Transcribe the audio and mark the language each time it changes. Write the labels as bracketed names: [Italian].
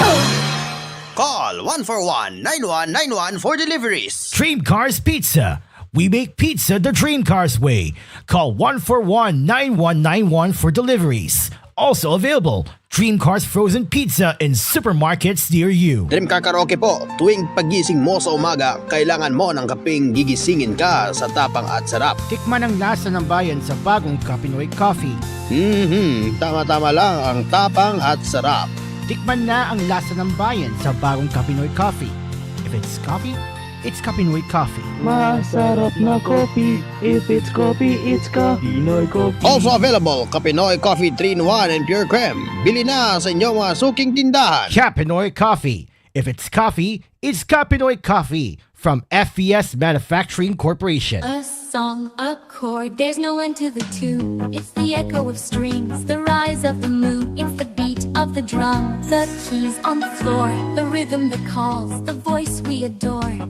[English] Call 141-9191 for deliveries. Dream Cars Pizza. We make pizza the Dream Cars way. Call 141-9191 for deliveries. Also available, Dream Cars frozen pizza in supermarkets near you. [Filipino] Dream Car Karaoke po, tuwing pagising mo sa umaga, kailangan mo ng kaping gigisingin ka sa tapang at sarap. Tikman ang lasa ng bayan sa bagong Kapinoy Coffee. Tama-tama lang ang tapang at sarap. Tikman na ang lasa ng bayan sa bagong Kapinoy Coffee. [English] If it's coffee, it's Kapinoy Coffee. [Filipino] Masarap na coffee. [English] If it's coffee, it's Kapinoy Coffee. Also available, Kapinoy Coffee 3-in-1 and Pure Creme. [Filipino] Bili na sa inyong mga suking tindahan. [English] Kapinoy Coffee. If it's coffee, it's Kapinoy Coffee from FVS Manufacturing Corporation. A song, a chord, there's no end to the tune. It's the echo of strings, the rise of the moon. It's the beat of the drum, the keys on the floor, the rhythm that calls, the voice we adore.